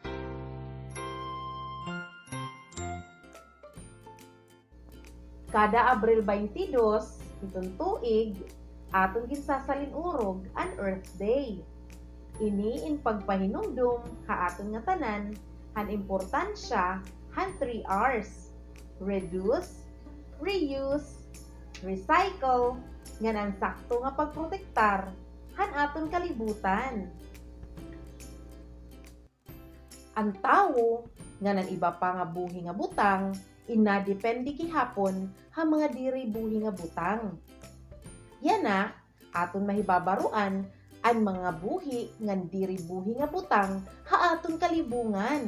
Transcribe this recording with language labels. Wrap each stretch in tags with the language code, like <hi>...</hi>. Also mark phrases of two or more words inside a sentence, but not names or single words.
<war>Kada Abril 22, itong tuig, aton ginsasalin urog an Earth Day. Ini in pagpahinumdum ha aton nga tanan han importansya han 3 R's:</war> <en>reduce, reuse, recycle,</en> <war>nga ang sakto nga pagprotektar han aton kalibutan. Ang tawo nga nan iba pa nga buhi nga butang inadepende gihapon ha mga diri buhi nga butang. Yana aton mahibabaruan an mga buhi ngan diri buhi nga butang ha aton kalibungan.</war>